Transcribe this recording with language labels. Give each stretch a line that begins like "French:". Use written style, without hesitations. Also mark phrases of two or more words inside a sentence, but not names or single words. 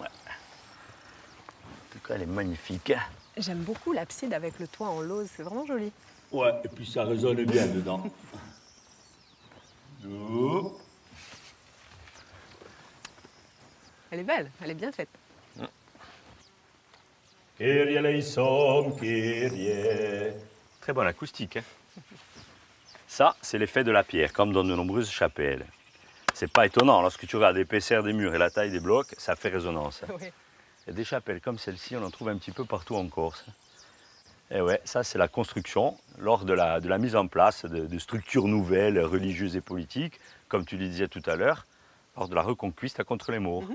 French: En tout cas, elle est magnifique. J'aime beaucoup l'abside avec le toit en lauze, c'est vraiment joli. Ouais, et puis ça résonne bien dedans. Elle est belle, elle est bien faite.
Greek: Kyrie eleison, Kyrie.
French: Très bonne acoustique. Ça, c'est l'effet de la pierre, comme dans de nombreuses chapelles. C'est pas étonnant, lorsque tu regardes l'épaisseur des murs et la taille des blocs, ça fait résonance. Oui. Et des chapelles comme celle-ci, on en trouve un petit peu partout en Corse. Et ouais, ça c'est la construction lors de la mise en place de structures nouvelles, religieuses et politiques, comme tu le disais tout à l'heure, lors de la reconquista contre les Maures.